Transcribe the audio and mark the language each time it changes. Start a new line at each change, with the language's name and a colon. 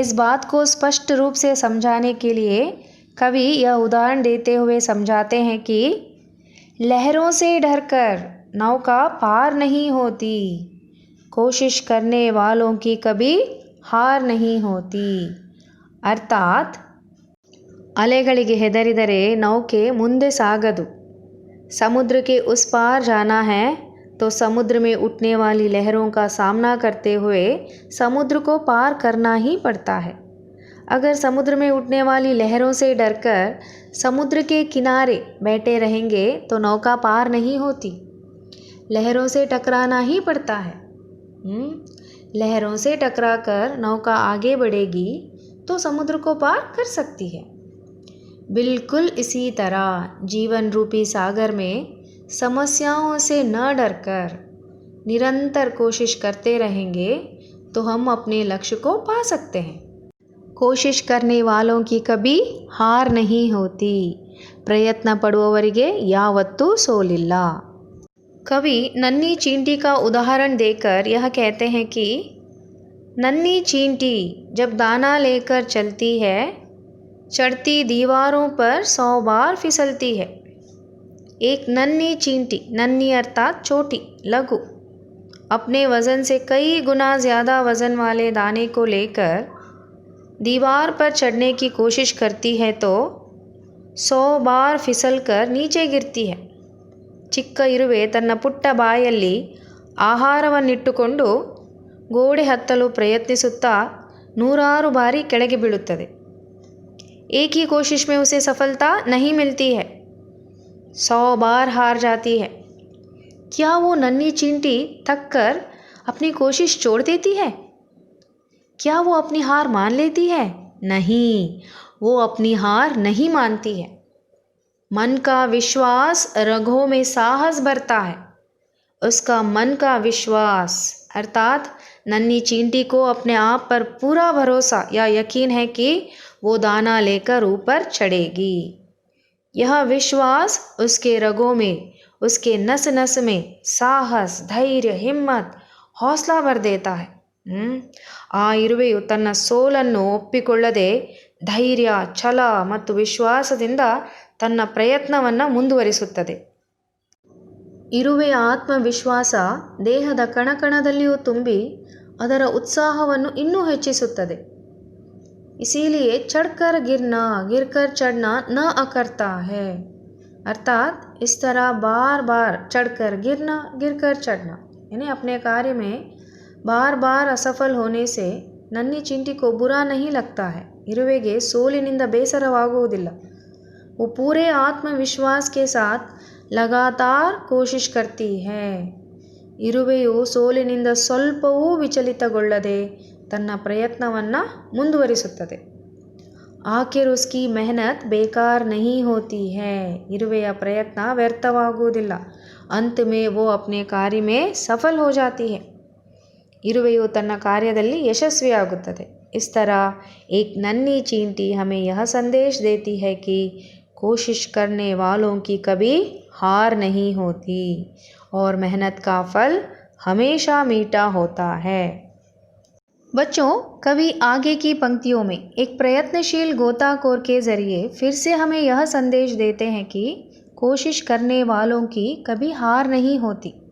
Hindi: इस बात को स्पष्ट रूप से समझाने के लिए कवि यह उदाहरण देते हुए समझाते हैं कि लहरों से डरकर नौका पार नहीं होती। कोशिश करने वालों की कभी हार नहीं होती। अर्थात
Kannada: ಅಲೆಗಳಿಗೆ ಹೆದರಿದರೆ
Hindi: नौके
Kannada: ಮುಂದೆ ಸಾಗದು।
Hindi: समुद्र के उस पार जाना है तो समुद्र में उठने वाली लहरों का सामना करते हुए समुद्र को पार करना ही पड़ता है। अगर समुद्र में उठने वाली लहरों से डरकर समुद्र के किनारे बैठे रहेंगे तो नौका पार नहीं होती। लहरों से टकराना ही पड़ता है। लहरों से टकराकर नौका आगे बढ़ेगी तो समुद्र को पार कर सकती है। बिल्कुल इसी तरह जीवन रूपी सागर में समस्याओं से न डरकर निरंतर कोशिश करते रहेंगे तो हम अपने लक्ष्य को पा सकते हैं। कोशिश करने वालों की कभी हार नहीं होती।
Kannada: प्रयत्न पಡುವವರಿಗೆ ಯಾವತ್ತೂ ಸೋಲಿಲ್ಲ।
Hindi: कवि नन्ही चींटी का उदाहरण देकर यह कहते हैं कि नन्ही चींटी जब दाना लेकर चलती है, चढ़ती दीवारों पर 100 बार फिसलती है। एक नन्ही चींटी, नन्ही अर्थात छोटी, लघु, अपने वज़न से कई गुना ज़्यादा वज़न वाले दाने को लेकर दीवार पर चढ़ने की कोशिश करती है तो 100 बार फिसल कर नीचे गिरती है।
Kannada: ಚಿಕ್ಕ ಇರುವೆ ತನ್ನ ಪುಟ್ಟ ಬಾಯಲ್ಲಿ ಆಹಾರವನ್ನಿಟ್ಟುಕೊಂಡು ಗೋಡೆ ಹತ್ತಲು ಪ್ರಯತ್ನಿಸುತ್ತಾ 100 ಬಾರಿ ಕೆಳಗೆ ಬೀಳುತ್ತದೆ।
Hindi: एक ही कोशिश में उसे सफलता नहीं मिलती है, 100 बार हार जाती है। क्या वो नन्ही चींटी थक कर अपनी कोशिश छोड़ देती है? क्या वो अपनी हार मान लेती है? नहीं, वो अपनी हार नहीं मानती है। मन का विश्वास रगों में साहस भरता है। उसका मन का विश्वास अर्थात नन्ही चींटी को अपने आप पर पूरा भरोसा या यकीन है कि वो दाना लेकर ऊपर चढ़ेगी। यह विश्वास उसके रगों में, उसके नस नस में साहस, धैर्य, हिम्मत, हौसला भर देता है।
Kannada: ಆ ಇರುವೆಯು ತನ್ನ ಸೋಲನ್ನು ಒಪ್ಪಿಕೊಳ್ಳದೆ ಧೈರ್ಯ, ಛಲ ಮತ್ತು ವಿಶ್ವಾಸದಿಂದ ತನ್ನ ಪ್ರಯತ್ನವನ್ನು ಮುಂದುವರಿಸುತ್ತದೆ। ಇರುವೆಯ ಆತ್ಮವಿಶ್ವಾಸ ದೇಹದ ಕಣಕಣದಲ್ಲಿಯೂ ತುಂಬಿ ಅದರ ಉತ್ಸಾಹವನ್ನು ಇನ್ನೂ ಹೆಚ್ಚಿಸುತ್ತದೆ।
Hindi: इसीलिए चढ़कर गिरना, गिरकर चढ़ना न अकरता है। अर्थात इस तरह बार बार चढ़कर गिरना, गिरकर चढ़ना, यानी अपने कार्य में बार बार असफल होने से नन्ही चींटी को बुरा नहीं लगता है,
Kannada: ಇರುವೆಗೆ ಸೋಲಿನಿಂದ ಬೇಸರವಾಗುವುದಿಲ್ಲ.
Hindi: वो पूरे आत्मविश्वास के साथ लगातार कोशिश करती है.
Kannada: ಇರುವೆಯು ಸೋಲಿನಿಂದ ಸ್ವಲ್ಪವೂ ವಿಚಲಿತಗೊಳ್ಳದೆ ತನ್ನ ಪ್ರಯತ್ನವನ್ನು ಮುಂದುವರಿಸುತ್ತದೆ.
Hindi: आखिर उसकी मेहनत बेकार नहीं होती है.
Kannada: ಇರುವೆಯ ಪ್ರಯತ್ನ ವ್ಯರ್ಥವಾಗುವುದಿಲ್ಲ.
Hindi: अंत में वो अपने कार्य में सफल हो जाती है.
Kannada: ಇರುವೆಯು ತನ್ನ ಕಾರ್ಯದಲ್ಲಿ ಯಶಸ್ವಿಯಾಗುತ್ತದೆ.
Hindi: इस तरह एक नन्ही चींटी हमें यह संदेश देती है कि कोशिश करने वालों की कभी हार नहीं होती और मेहनत का फल हमेशा मीठा होता है. बच्चों, कभी आगे की पंक्तियों में एक प्रयत्नशील गोताखोर के ज़रिए फिर से हमें यह संदेश देते हैं कि कोशिश करने वालों की कभी हार नहीं होती.